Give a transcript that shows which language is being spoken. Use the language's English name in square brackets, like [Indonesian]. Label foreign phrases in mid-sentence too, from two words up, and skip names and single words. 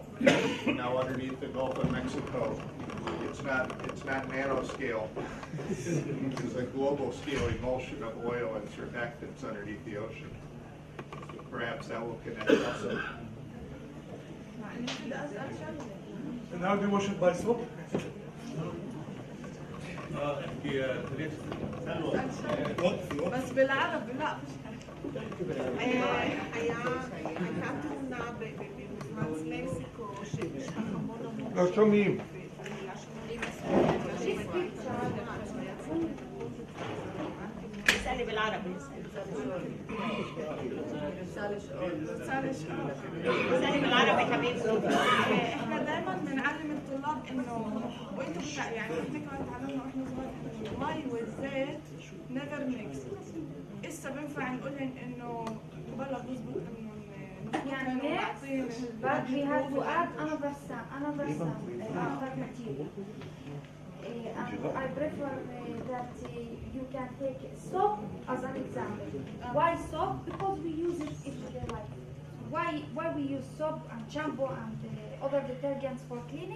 [English] Now underneath the Gulf of Mexico, it's not nanoscale. It's a global scale emulsion of oil and surfactants underneath the ocean. So perhaps that will connect also. And how do you wash it by soap? [Arabic] بس بالعربي لا حياتنا بمكسيكو [Hebrew] לא שומעים. [Arabic] اسألي بالعربي اسألي بالعربي حبيبتي. احنا دايما بنعلم الطلاب انه وانتم يعني احنا كمان تعلمنا واحنا صغار المي والزيت [English] never mix. [Arabic] اسا بينفع نقولن انه بلا بظبط انه [English] يعني next, but we have to add another material. And I prefer that you can take soap as an example. Why soap? Because we use it everyday life. Why we use soap and shampoo and other detergents for cleaning?